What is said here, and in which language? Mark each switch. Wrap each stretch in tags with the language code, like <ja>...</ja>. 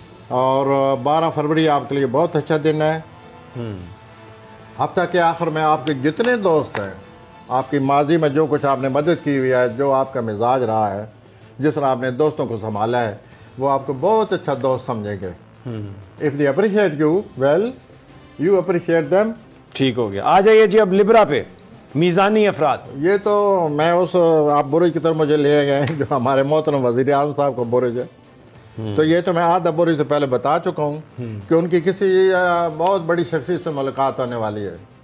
<ur>اور 12 فروری آپ کے لیے بہت اچھا دن ہے. ہفتہ کے آخر میں آپ کے جتنے دوست ہیں, آپ کی ماضی میں جو کچھ آپ نے مدد کی ہوئی ہے, جو آپ کا مزاج رہا ہے, جس طرح آپ نے دوستوں کو سنبھالا ہے, وہ آپ کو بہت اچھا دوست سمجھیں گے.</ur> <en>If they appreciate you, well, you appreciate them.</en> <ur>ٹھیک ہو گیا. آ جائیے جی اب لبرا پہ, میزانی افراد. یہ تو میں اس آپ برج کی طرف مجھے لے گئے جو ہمارے محترم وزیر اعظم صاحب کا برج ہے. تو یہ تو میں آدھا برج سے پہلے بتا چکا ہوں کہ ان کی کسی بہت بڑی شخصیت سے ملاقات ہونے والی ہے.</ur>